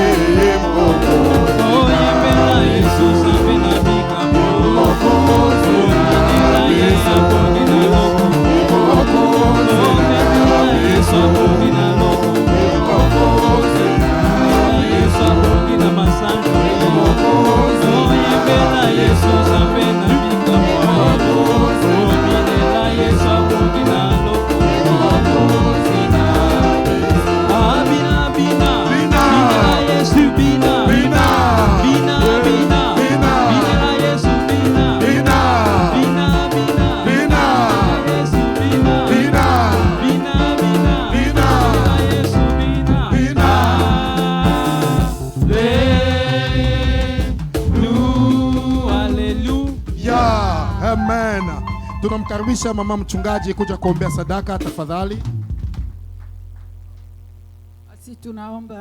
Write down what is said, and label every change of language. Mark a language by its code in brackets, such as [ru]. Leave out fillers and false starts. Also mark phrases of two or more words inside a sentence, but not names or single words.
[ln] koyembela Yesu sabe na bikamo koyembela Yesu kogina loko koyembela Yesu kogina loko Yesu kogina masanjo koyembela Yesu sabe na bikamo koyembela Yesu kogina loko bina bina bina Yesu bina bina bina bina bina Yesu bina bina bina bina Yesu bina bina bina bina Yesu bina bina. [en] Yeah, amen. [sw] Tunamkaribisha mama mchungaji kuja kuombea sadaka tafadhali. Basi tunaomba.